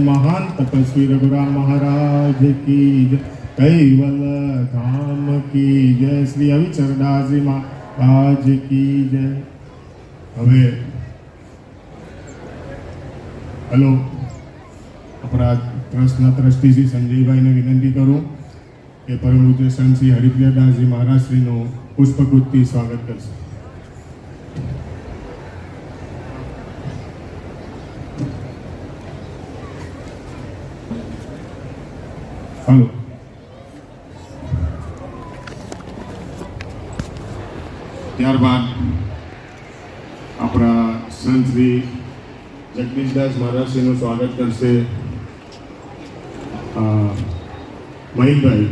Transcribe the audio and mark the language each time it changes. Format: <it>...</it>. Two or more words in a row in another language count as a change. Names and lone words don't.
<hi>महान तपस्वी रघुराम महाराज की जय. कैवल धाम की जय. श्री अविचलदासजी महाराज की जय.</hi> <gu>હવે હલો આપણા ટ્રસ્ટના ટ્રસ્ટી શ્રી સંજયભાઈને વિનંતી કરું કે પરમ પૂજ્ય સંત શ્રી હરિપ્રિયદાસજી મહારાજ શ્રીનું પુષ્પગુચ્છથી સ્વાગત કરશે. હલો ત્યારબાદ આપણા સંત શ્રી જગદીશદાસ મહારાજશ્રીનું સ્વાગત કરશે મહિનભાઈ.</gu>